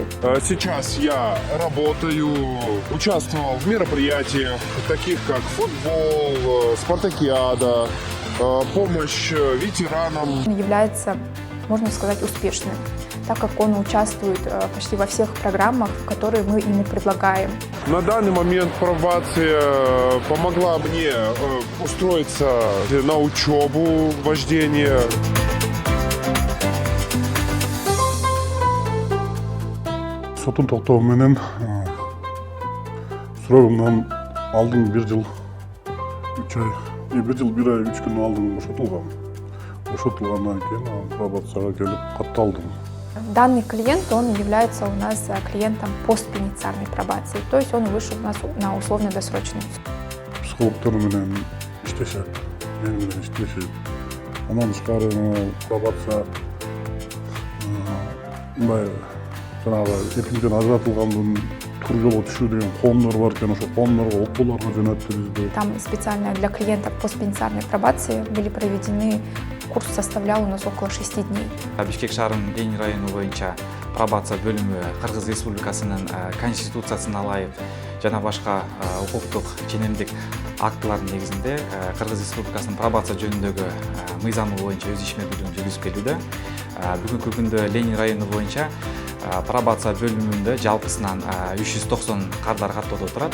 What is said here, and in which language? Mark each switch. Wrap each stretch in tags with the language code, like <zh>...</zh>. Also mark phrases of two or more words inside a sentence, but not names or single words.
<ru>Сейчас я работаю, участвовал в мероприятиях, таких как футбол, спартакиада, помощь ветеранам. Он является, можно сказать, успешным, так как он участвует почти во всех программах, которые мы ему предлагаем. На данный момент пробация помогла мне устроиться на учебу вождения.</ru> <ky>Сотун токтоо менен срогумдан алдын 1 жыл 3 ай, 1 жыл 1 ай 3 күн алдын бошотулгам. Бошотулгандан кийин пробацияга келип катталдым.</ky> <ru>Данный клиент, он является у нас клиентом постпенитенциарной пробации, то есть он вышел у нас на условно-досрочную.</ru> <ky>Психологдор менен иштешет, мен менен иштешет. Анан тышкары пробация мындай жанагы эркиндиктен ажыратылгандын тур жолго түшүү деген коомдор бар экен, ошо коомдорго окууларга жөнөттүрүздү.</ky> <ru>Там специально для клиентов постпенитенциарной пробации были проведены, курс составлял у нас около 6 дней.</ru> <ky>Бишкек шаарынын Ленин району боюнча пробация бөлүмү Кыргыз Республикасынын конституциясына ылайык жана башка укуктук ченемдик актылардын негизинде Кыргыз Республикасынын пробация жөнүндөгү мыйзамы боюнча өз ишмердүүлүгүн жүргүзүп келүүдө. Бүгүнкү күндө Ленин району боюнча пробация бөлүмүндө жалпысынан 390 кардар каттоодо турат.</ky>